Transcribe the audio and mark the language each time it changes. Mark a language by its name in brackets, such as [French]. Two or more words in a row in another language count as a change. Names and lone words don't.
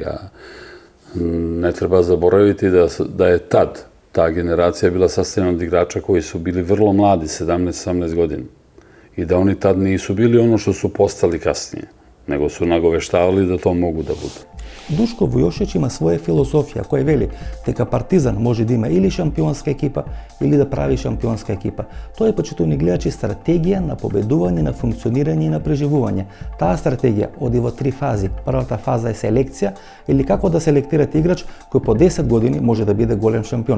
[Serbian] A ne treba zaboraviti da je tad ta generacija bila sastavljena od igrača koji su bili vrlo mladi, 17-18 godina. I da oni tad nisu bili ono što su postali kasnije, nego su nagoveštavali da to mogu da budu. [Macedonian] Duško Vujošić има своја философија која вели дека Партизан може да има или шампионска екипа или да прави шампионска екипа. Тоа е, почитувани гледачи, стратегија на победување, на функционирање и на преживување. Таа стратегија оди во 3 фази. Првата фаза е селекција, или како да селектирате играч кој по 10 години може да биде голем шампион.